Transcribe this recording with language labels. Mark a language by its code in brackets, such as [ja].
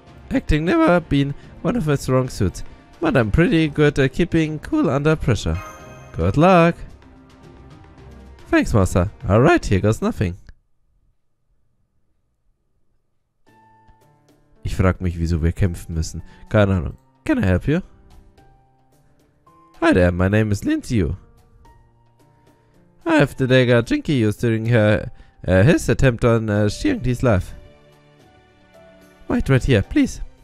[en] Acting never been one of my strong suits, but I'm pretty good at keeping cool under pressure. Good luck. Thanks, Master. Alright, here goes nothing. [de] Ich frag mich, wieso wir kämpfen müssen. Keine Ahnung. [en] Can I help you? Hi there, my name is Lindsay. I have the dagger Jinky used during his attempt on Xiangti's life. Wait right here, please.